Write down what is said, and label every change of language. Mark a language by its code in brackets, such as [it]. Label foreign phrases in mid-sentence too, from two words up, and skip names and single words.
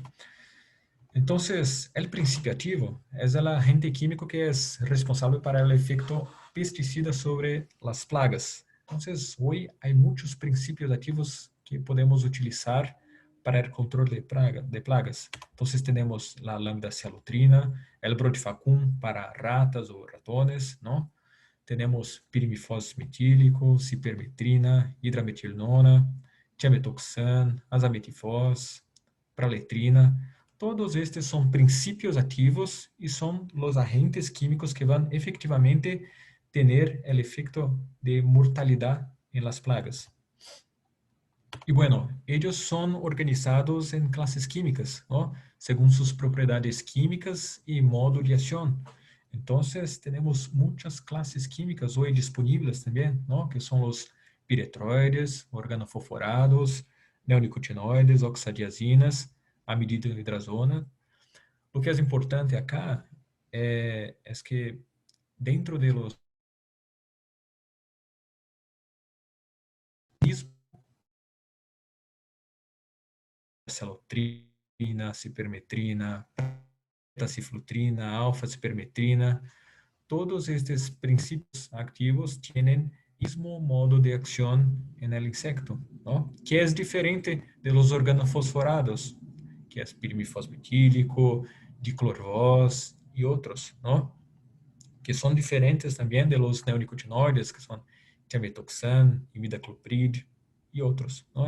[es] Entonces, el principio activo es el agente químico que es responsable para el efecto pesticida sobre las plagas. Entonces, hoy hay muchos principios activos que podemos utilizar para el control de plagas. Entonces, tenemos la lambda-cialotrina, el brodifacum para ratas o ratones, ¿no? Tenemos pirimifos metílico, cipermetrina, hidrametilnona, tiametoxan, azametifos, praletrina. [pt] Todos estes são princípios ativos e são os agentes químicos que vão efetivamente [es] tener el efecto de mortalidad en las plagas. Y bueno, ellos son organizados en clases químicas, ¿no? Según sus propiedades químicas y modo de acción. Entonces, tenemos muchas clases químicas hoy disponibles también, ¿no? Que son los piretroides, organofosforados, neonicotinoides, oxadiazinas, amidihidrazona. Lo que es importante acá es que dentro de los mismos, cialotrina, cipermetrina, taciflutrina, alfa-cipermetrina, todos estos principios activos tienen mismo modo de acción en el insecto, ¿no? Que es diferente de los organofosforados, que es pirimifosmetílico, diclorvos y otros, ¿no? Que son diferentes también de los neonicotinoides, que son tiametoxan, imidacloprid y otros, ¿no?